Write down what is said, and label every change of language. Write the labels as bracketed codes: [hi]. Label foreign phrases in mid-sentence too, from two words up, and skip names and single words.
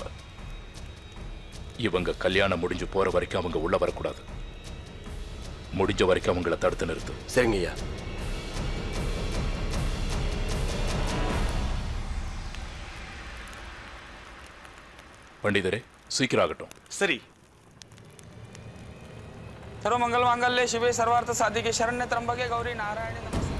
[ta] இவங்க கல்யாணம் முடிஞ்சு போற வரைக்கும் அவங்க உள்ள வரக்கூடாது. முடிஞ்ச வரைக்கும் அவங்கள தடுத்து நிறுத்து. சரிங்க ஐயா. பண்டிதரே, சீக்கிரம் ஆகட்டும். சரி. [sa] सर्वमंगल मांगल्ये शिवे सर्वार्थ साधिके शरण्ये त्र्यंबके गौरी नारायणी नमस्ते।